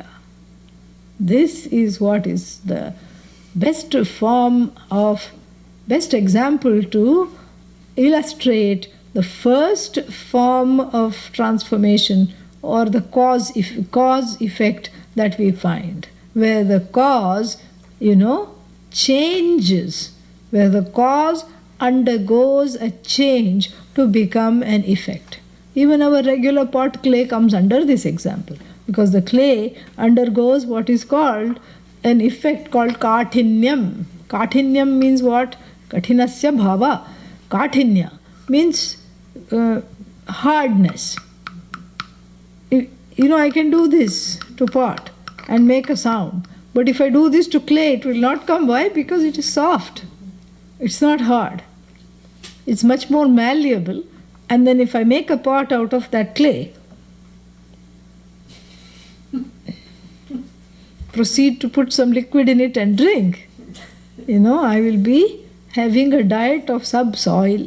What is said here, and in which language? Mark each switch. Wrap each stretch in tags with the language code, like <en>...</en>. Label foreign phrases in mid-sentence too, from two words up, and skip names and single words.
<en>This is what is the best example to illustrate the first form of transformation or the cause effect that we find, where the cause, changes, where the cause undergoes a change to become an effect. Even our regular pot clay comes under this example, because the clay undergoes what is called an effect called kathinyam. Kathinyam means what?</en> <sa>Kathinasya bhava.</sa> <en>Kathinya means hardness. I can do this to pot and make a sound, but if I do this to clay, it will not come. Why? Because it is soft. It's not hard. It's much more malleable. And then if I make a pot out of that clay, proceed to put some liquid in it and drink, I will be having a diet of subsoil.</en>